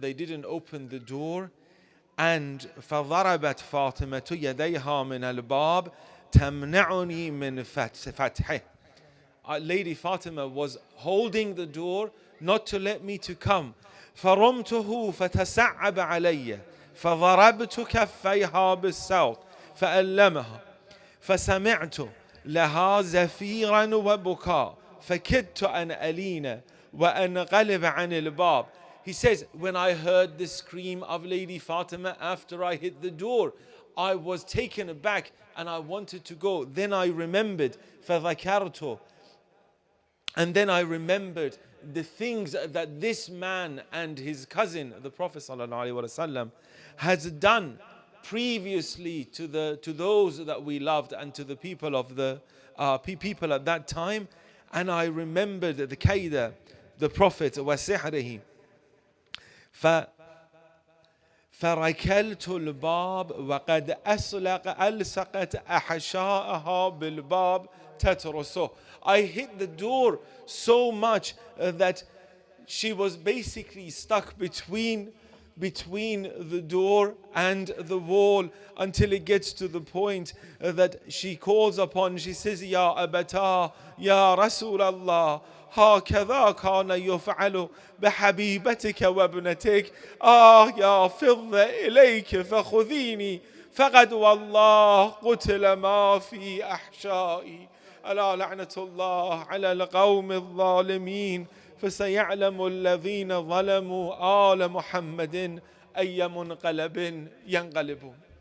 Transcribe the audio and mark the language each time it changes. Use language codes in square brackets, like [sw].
[en] They didn't open the door, and [ar] فضربت فاطمة يديها من الباب تمنعني من فتحه. [en] Lady Fatima was holding the door not to let me to come. [ar] فرمته فتسعب علي فضربت كفيها بالصوت فألمها فسمعت لها زفيرا وبكاء فكدت أن ألين وأنقلب عن الباب. [en] He says, when I heard the scream of Lady Fatima after I hit the door, I was taken aback and I wanted to go. Then I remembered, [ar] فَذَكَرْتُ, [en] and then I remembered the things that this man and his cousin, the Prophet ﷺ, has done previously to those that we loved and to the people of the people at that time. And I remembered the Kaidah, the Prophet, [ar] وَسِحْرِهِ. فركلت الباب وقد ألصقت أحشاءها بالباب تترسه. [en] I hit the door so much that she was basically stuck between the door and the wall, until it gets to the point that she calls upon, she says, [ar] Ya Abata, Ya Rasul Allah, هكذا كان يفعل بحبيبتك وابنتك يا فضة إليك فخذيني فقد والله قتل ما في أحشائي. ألا لعنة الله على القوم الظالمين فسيعلم الذين ظلموا آل محمد أي منقلب ينقلبون.